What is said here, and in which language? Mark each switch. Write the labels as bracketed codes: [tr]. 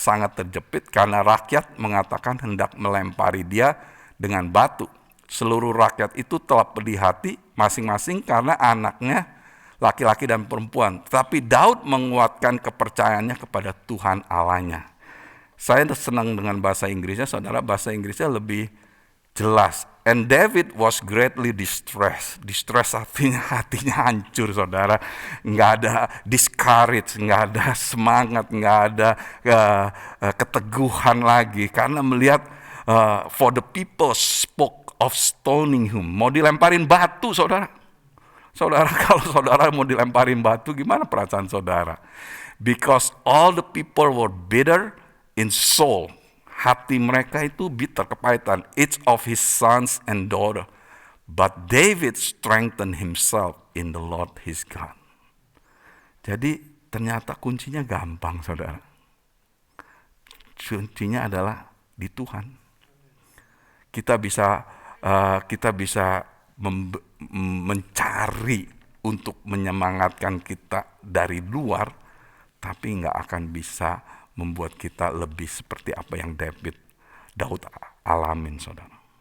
[id] Sangat terjepit karena rakyat mengatakan hendak melempari dia dengan batu. Seluruh rakyat itu telah pedih hati masing-masing karena anaknya laki-laki dan perempuan. Tetapi Daud menguatkan kepercayaannya kepada Tuhan Allahnya. Saya senang dengan bahasa Inggrisnya, saudara. Bahasa Inggrisnya lebih jelas. [en] And David was greatly distressed. [id] Distress hatinya hancur, saudara. Nggak ada discourage, nggak ada semangat, nggak ada keteguhan lagi. Karena melihat [en] for the people spoke of stoning him. [id] Mau dilemparin batu, saudara. Saudara, kalau saudara mau dilemparin batu, gimana perasaan saudara? [en] Because all the people were bitter in soul. [id] Hati mereka itu [en] bitter, kepahitan. Each of his sons and daughter. But David strengthened himself in the Lord his God. [id] Jadi ternyata kuncinya gampang, saudara. Kuncinya adalah di Tuhan. Kita bisa mencari untuk menyemangatkan kita dari luar, tapi nggak akan bisa membuat kita lebih seperti apa yang Daud alamin, saudara.